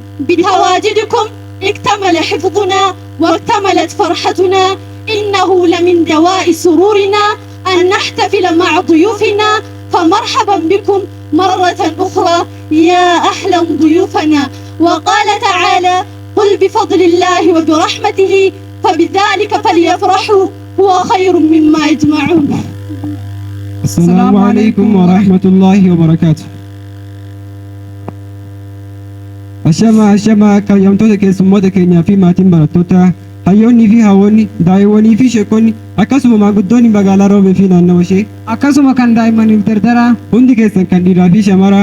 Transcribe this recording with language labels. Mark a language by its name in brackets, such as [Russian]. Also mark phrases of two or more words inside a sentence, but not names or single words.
[Arabic] بتواجدكم اكتمل حفظنا واكتملت فرحتنا، إنه لمن دواء سرورنا أن نحتفل مع ضيوفنا، فمرحبا بكم مرة أخرى يا أهلا ضيوفنا. وقال تعالى: قل بفضل الله وبرحمته فبذلك فليفرحوا هو خير مما يجمعون. السلام عليكم ورحمة الله وبركاته. [Oromo] Ashama kayyamtoota keessummoota keenyaa fi maatiin barattoota, hayyoonnii fi haawwonni, daa'imwanii fi sheekonni, akkasuma maanguddoonni magaalaa Roobee fi naannawa ishee, akkasuma kan daa'immaniif dardaraa, hundi keessan kan dhiiraa fi shamaraa,